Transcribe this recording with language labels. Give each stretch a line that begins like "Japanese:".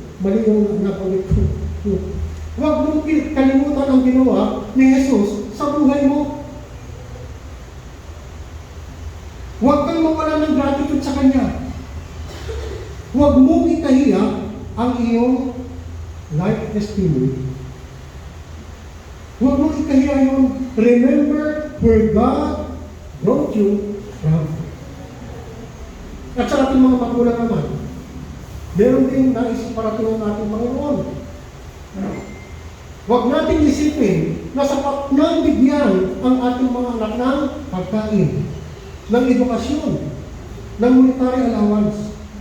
Filipino: Mali yung napalit ko. Huwag mong kalimutan ang ginawa ni Jesus sa buhay mo. Huwag kang mawala ng gratitude sa Kanya. Huwag mong ikahiya ang iyong life testimony. Huwag mong ikahiya yun.
English: Remember where God brought you from.
Filipino: At sa ating mga magulang naman, meron din nais parating ang ating Panginoon. Huwag natin isipin na sapat nang bigyan ang ating mga anak ng pagkain, ng edukasyon, ng
English: monetary allowance.